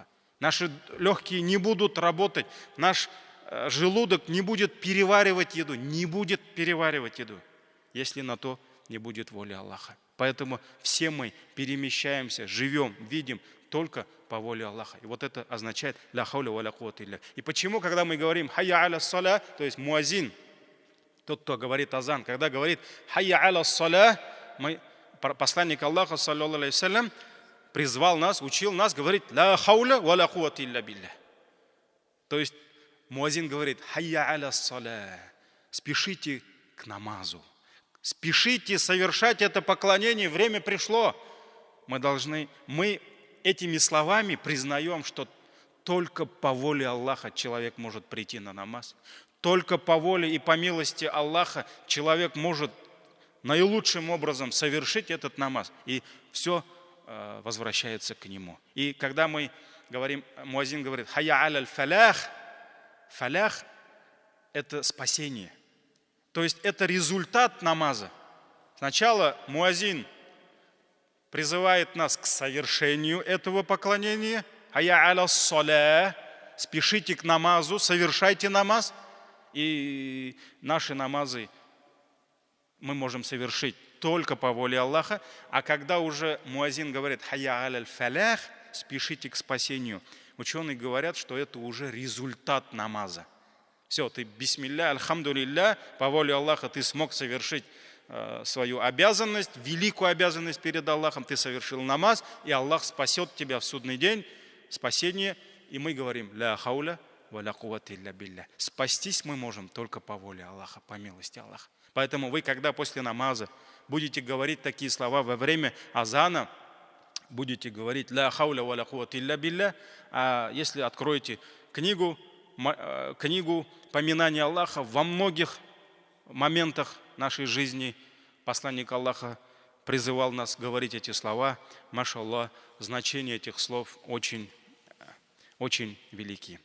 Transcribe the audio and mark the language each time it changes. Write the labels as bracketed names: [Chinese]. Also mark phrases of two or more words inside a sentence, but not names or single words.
[Russian] Наши легкие не будут работать, наш желудок не будет переваривать еду, если на то не будет воли Аллаха. Поэтому все мы перемещаемся, живем, видим только по воле Аллаха. И вот это означает [Arabic] لا حول ولا قوة إلا. [Russian] И почему, когда мы говорим [Arabic] حي على الصلاة, [Russian] то есть муазин, тот, кто говорит азан, когда говорит [Arabic] حي على الصلاة, [Russian] посланник Аллаха, [Arabic] صلى الله عليه وسلم, [Russian] призвал нас, учил нас говорить [Arabic] لا حول ولا قوة إلا بالله. [Russian] То есть муазин говорит [Arabic] حي على الصلاة, [Russian] спешите к намазу, спешите совершать это поклонение, время пришло. Мы этими словами признаем, что только по воле Аллаха человек может прийти на намаз, только по воле и по милости Аллаха человек может наилучшим образом совершить этот намаз, и все возвращается к нему. И когда мы говорим, муазин говорит [Arabic] حي على الفلاح, [Russian] фалях — это спасение. То есть это результат намаза. Сначала муазин призывает нас к совершению этого поклонения. [Arabic] حي على الصلاة, [Russian] спешите к намазу, совершайте намаз. И наши намазы мы можем совершить только по воле Аллаха. А когда уже муазин говорит [Arabic] حي على الفلاح, [Russian] спешите к спасению, ученые говорят, что это уже результат намаза. Все, ты [Arabic] بسم الله، الحمد لله, [Russian] по воле Аллаха ты смог совершить свою обязанность, великую обязанность перед Аллахом, ты совершил намаз, и Аллах спасет тебя в судный день, спасение, и мы говорим [Arabic] لا حول ولا قوة إلا بالله. [Russian] Спастись мы можем только по воле Аллаха, по милости Аллаха. Поэтому вы, когда после намаза будете говорить такие слова во время азана, будете говорить [Arabic] لا حول ولا قوة إلا بالله, [Russian] а если откроете книгу поминания Аллаха, во многих моментах нашей жизни посланник Аллаха призывал нас говорить эти слова. Машаллах, значение этих слов очень, очень велики.